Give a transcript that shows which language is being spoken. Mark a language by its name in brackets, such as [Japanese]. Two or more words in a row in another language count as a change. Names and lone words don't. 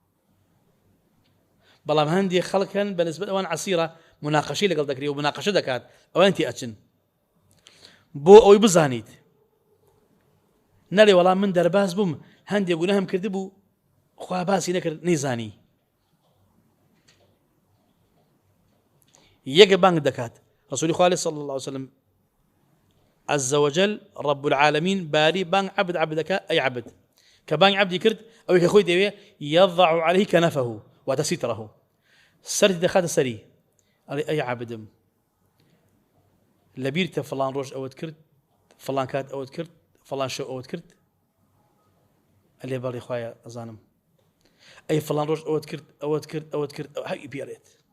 [Central Kurdish] بەڵام هەندێک خەڵکن بەنسبەت ئەوان عەسیرە مناقەشەی لەگەڵ دەکرێ و مناقەشە دەکات ئەوان تێ ئەچن بۆ ئەوەی بزانیت نەڵێ وەڵام من دەرباز بووم هەندێک گوناهم کردبوو خوا باسی نەکرد نەیزانی یەکە بانگ دەکات ڕسوولی خوا [Arabic] صلی الله عليه وسلم عز وجل رب العالمين [Central Kurdish] باري بانگ عبد دەکا ئەی عبد کە بانگ عبدی کرد ئەوەی کە خۆی دەوێ [Arabic] يضع عليه كنفه وتستره [Central Kurdish] سەری دەخاتە سەری ئەڵێ ئەی عبدم لەبیرتە فڵان ڕۆژ ئەوەت کرد فڵان کات ئەوەت کرد فڵان شەو ئەوەت کرد ئەلێ بەڵێ خوایە ئەزانم ئەی فڵان ڕۆژ ئەوەت کرد هەی پێڕێت